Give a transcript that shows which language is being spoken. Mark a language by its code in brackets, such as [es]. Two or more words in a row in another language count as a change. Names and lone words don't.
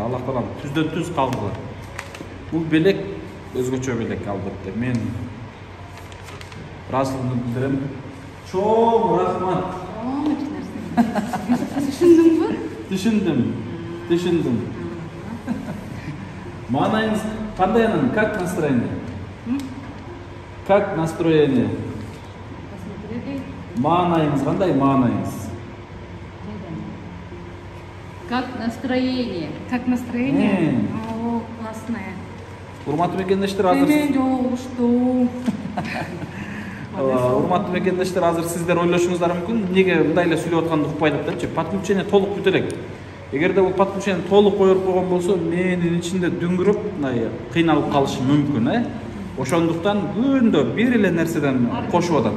[ky] Аллах таалам түздөн түз калдырды. Бул белек өзгөчө белек албетте. Мен ыраазычылыгымды билдирем. Чоң рахмат. Түшүндүңбү? Түшүндүм. Маанайыңыз Кандай анан? [ru] Как настроение? Как настроение? [ky] Маанайыңыз кандай? Маанайыңыз? [ru] Как настроение? Как настроение? О, классное. [ky] Урматтуу мекендештер, азыр Мен жолугуштум. урматтуу мекендештер, азыр сиздер ойлошуңуздар мүмкүн, эмнеге мындай эле сүйлөп атканды укпайт депчи. Подключение толук бүтө элек. Эгерде бул подключение толук коюп койгон болсо, менин ичинде дүңгүрөп мындай кыйналып калышы мүмкүн, Ошондуктан күндө бир эле нерседен кошуп атат.